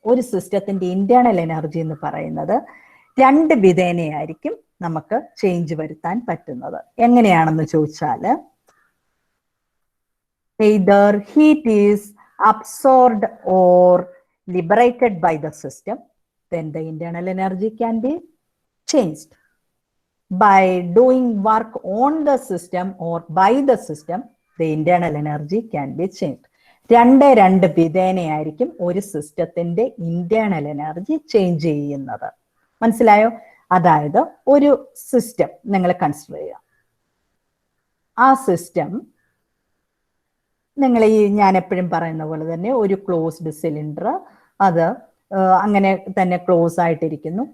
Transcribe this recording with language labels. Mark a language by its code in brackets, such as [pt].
[ml] ഒരു സിസ്റ്റത്തിന്റെ internal energy എന്ന് പറയുന്നത് 2 വിധേനയായിരിക്കും നമുക്ക് ചേഞ്ച് വരുത്താൻ പറ്റുന്നത്. എങ്ങനെയാണെന്ന് ചോദിച്ചാല്, [en] either heat is absorbed or liberated by the system, then the internal energy can be changed. By doing work on the system or by the system, the internal energy can be changed. [ml] രണ്ട് വിധേനയായിരിക്കും ഒരു സിസ്റ്റത്തിന്റെ internal energy change ചെയ്യുന്നത്. മനസ്സിലായോ? അതായത് ഒരു system നിങ്ങൾ consider ചെയ്യുക. ആ സിസ്റ്റം നിങ്ങൾ ഞാൻ എപ്പോഴും പറയുന്ന പോലെ തന്നെ ഒരു ക്ലോസ്ഡ് സിലിണ്ടർ, അത് അങ്ങനെ തന്നെ ക്ലോസ് ആയിട്ടിരിക്കുന്നു.